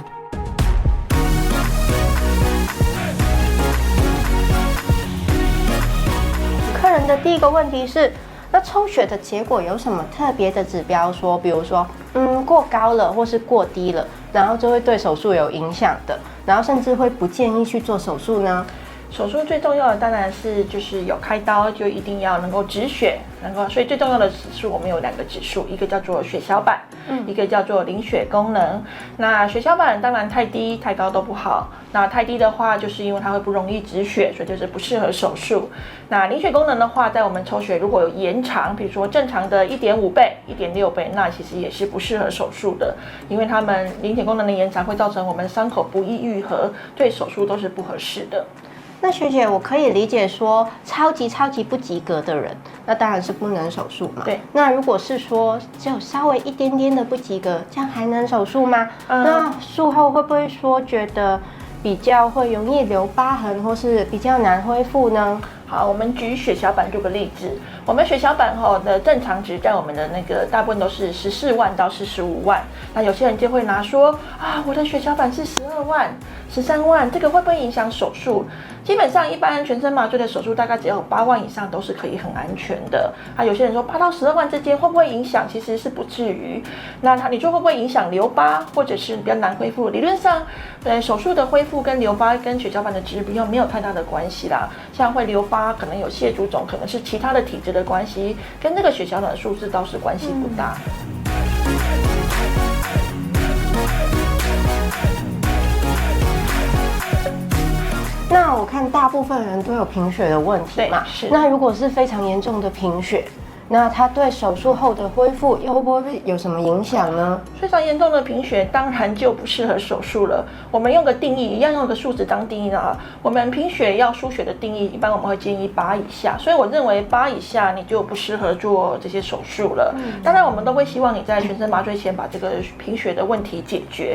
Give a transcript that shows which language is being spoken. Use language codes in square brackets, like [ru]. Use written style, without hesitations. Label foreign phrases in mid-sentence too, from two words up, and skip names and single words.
[zh] 客人的第一個問題是，那抽血的結果有什麼特別的指標說，比如說過高了或是過低了，然後就會對手術有影響的，然後甚至會不建議去做手術呢？手術最重要的当然是就是有開刀就一定要能夠止血，所以最重要的指數我們有2個指數，一個叫做血小板，一個叫做凝血功能。那血小板當然太低太高都不好，那太低的話就是因為它会不容易止血，所以就是不適合手術。那凝血功能的话，在我們抽血如果有延長，比如說正常的1.5倍、1.6倍，那其實也是不適合手術的，因為它們凝血功能的延長會造成我們傷口不易愈合，对手術都是不合適的。那學姐，我可以理解說超級不及格的人，那當然是不能手術嘛。對。那如果是說只有稍微一點點的不及格，這樣還能手術嗎？那術後會不會說覺得比較會容易留疤痕，或是比較難恢復呢？好，我們舉血小板做個例子。我們血小板的正常值在我們的那個大部分都是14萬到45万，那有些人就會拿說我的血小板是12万、13万，這個會不會影響手術？基本上一般全身麻醉的手術大概只有8萬以上都是可以很安全的。有些人說8到12萬之間会不會影響？其實是不至於。那你說會不會影響留疤，或者是比較難恢復？理論上，手術的恢復跟留疤跟血小板的值比沒有太大的關係啦。像會留疤，可能有血腫腫，可能是其他的體質的關係，跟這個血小板的數字倒是關係不大。那我看大部分人都有贫血的問題嘛，是。那如果是非常嚴重的貧血，那它对手術後的恢復又会不会有什麼影響呢？非常嚴重的貧血當然就不適合手術了。我們用個定義，一樣用個數值當定義啊。我們貧血要輸血的定義，一般我們會建議8以下，所以我認為8以下你就不適合做這些手術了。當然我們都會希望你在全身麻醉前把這個貧血的問題解決。